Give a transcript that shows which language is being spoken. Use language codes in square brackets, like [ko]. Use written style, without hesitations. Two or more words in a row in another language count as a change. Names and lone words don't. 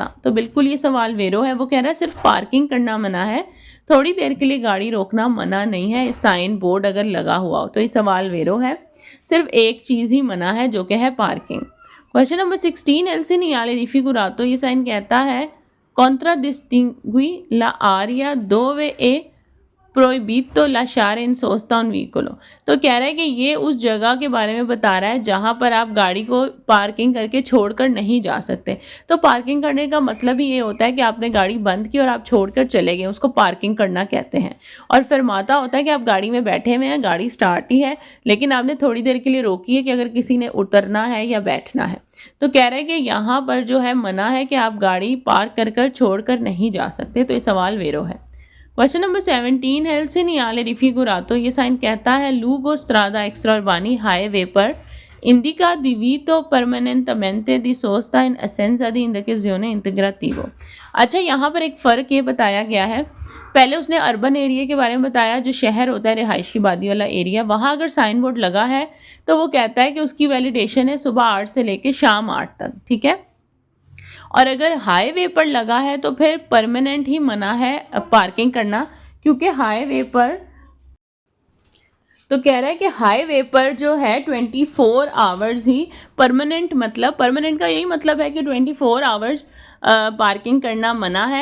[hi] तो बिल्कुल ये सवाल वेरो है। वो कह रहा है सिर्फ पार्किंग करना मना है, थोड़ी देर के लिए गाड़ी रोकना मना नहीं है, साइन बोर्ड अगर लगा हुआ हो। तो ये सवाल वेरो है, सिर्फ एक चीज़ ही मना है जो कि है पार्किंग। [en] question number [it] 16, il segnale raffigurato, [hi] ये साइन कहता है [it] contradistingui la aria dove è proibito lasciare in sosta un veicolo। [hi] तो कह रहा है कि ये उस जगह के बारे में बता रहा है जहाँ पर आप गाड़ी को पार्किंग करके छोड़कर नहीं जा सकते। तो पार्किंग करने का मतलब ही ये होता है कि आपने गाड़ी बंद की और आप छोड़कर चले गए, उसको पार्किंग करना कहते हैं। और फरमाता होता है कि आप गाड़ी में बैठे हुए हैं, गाड़ी स्टार्ट ही है, लेकिन आपने थोड़ी देर के लिए रोकी है कि अगर किसी ने उतरना है या बैठना है। तो कह रहे हैं कि यहाँ पर जो है मना है कि आप गाड़ी पार्क कर छोड़कर नहीं जा सकते। तो ये सवाल वेरो है। [en] question number [it] 17, il segnale raffigurato, [hi] ये साइन कहता है [it] lungo strade extraurbane [hi] हाईवे पर [it] indica divito permanentemente di sosta in assenza di indicazione integrativo। [hi] अच्छा, यहाँ पर एक फ़र्क ये बताया गया है। पहले उसने [en] urban area [hi] के बारे में बताया, जो शहर होता है रिहायशी आबादी वाला एरिया, वहाँ अगर साइन बोर्ड लगा है तो वो कहता है कि उसकी वैलिडेशन है सुबह 8 से लेकर शाम 8 तक, ठीक है। और अगर हाईवे पर लगा है तो फिर परमानेंट ही मना है पार्किंग करना, क्योंकि हाईवे पर, तो कह रहा है कि हाईवे पर जो है 24 आवर्स ही परमानेंट, मतलब परमानेंट का यही मतलब है कि 24 आवर्स पार्किंग करना मना है।